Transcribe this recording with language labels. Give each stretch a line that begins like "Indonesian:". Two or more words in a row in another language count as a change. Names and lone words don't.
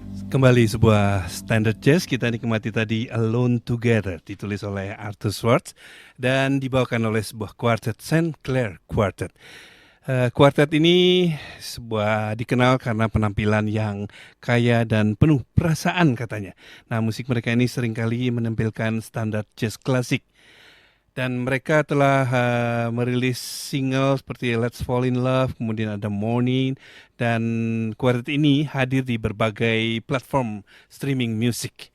Indonesian: Kembali sebuah standard jazz kita nikmati tadi Alone Together ditulis oleh Arthur Schwartz dan dibawakan oleh sebuah quartet St. Clair Quartet. Quartet ini dikenal karena penampilan yang kaya dan penuh perasaan katanya. Nah, musik mereka ini seringkali menampilkan standar jazz klasik. Dan mereka telah merilis single seperti Let's Fall in Love, kemudian ada Morning, dan quartet ini hadir di berbagai platform
English: streaming music.